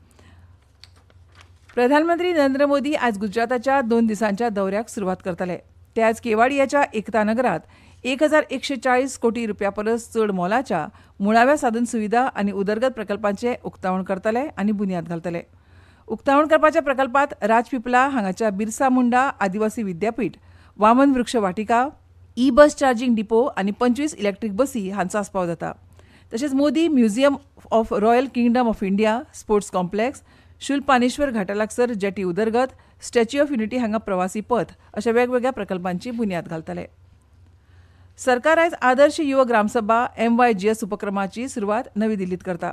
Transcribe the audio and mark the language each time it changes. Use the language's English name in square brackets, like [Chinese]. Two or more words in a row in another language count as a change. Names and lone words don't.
[Konkani] प्रधानमंत्री नरेंद्र मोदी आयज गुजराताच्या 2 दिसांच्या दौऱ्याक सुरवात करतले. ते आयज केवाडियाच्या एकता नगरात 1140 कोटी रुपया परस चड मोलाच्या मुळाव्या साधन सुविधा आनी उदरगत प्रकल्पांचे उक्तावण करतले आनी बुन्याद घालतले. उक्तावण करपाच्या प्रकल्पांत राजपिपला हांगाच्या बिरसा मुंडा आदिवासी विद्यापीठ, वामन वृक्ष वाटिका, [English] bus charging depot [Konkani] आनी 25 इलेक्ट्रीक बसी हांचो आस्पाव जाता. तशेंच मोदी म्युझियम ऑफ रॉयल किंगडम ऑफ इंडिया, [English] sports complex, [Konkani] शुलपानेश्वर घाटालागसर जेटी उदरगत, स्टॅच्यू ऑफ युनिटी हांगा प्रवासी पथ अशा वेगवेगळ्या प्रकल्पांची बुन्याद घालतले. सरकार आयज आदर्श युवा ग्रामसभा MYGS उपक्रमाची सुरवात नवी दिल्लीत करता.